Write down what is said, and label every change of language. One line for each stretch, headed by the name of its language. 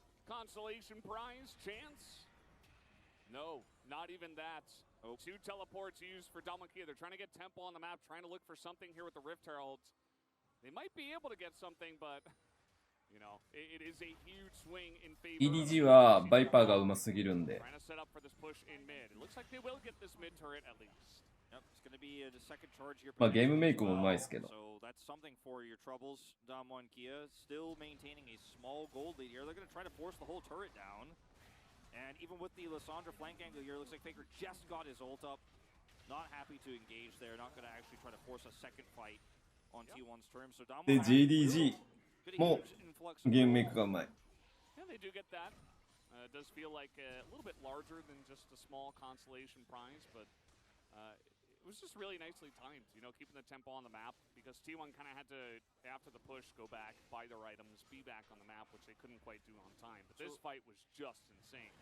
English: Consolation prize, chance? No, not even that. Oh. 2 teleports used for Dalmonkia. They're trying to get tempo on the map, trying to look for something here with the Rift Heralds. They might be able to get something, but you know, it is a huge swing in favor.
Japanese: EDG はバイパーがうますぎるんで。
English: Trying to set up for this push in mid. It looks like they will get this mid turret at least. Yep, it's going to be a second charge here.
Japanese: まあゲームメイクもうまいですけど。
English: So that's something for your troubles. Dalmonkia still maintaining a small gold lead here. They're going to try to force the whole turret down. And even with the Lissandra flank angle here, it looks like Faker just got his ult up. Not happy to engage there. Not going to actually try to force a second fight on T1's terms. So
Japanese: で、JDG もゲームメイクがうまい。
English: Yeah, they do get that. It does feel like a little bit larger than just a small consolation prize, but it was just really nicely timed, you know, keeping the tempo on the map, because T1 kind of had to, after the push, go back, buy their items, be back on the map, which they couldn't quite do on time. But this fight was just insane.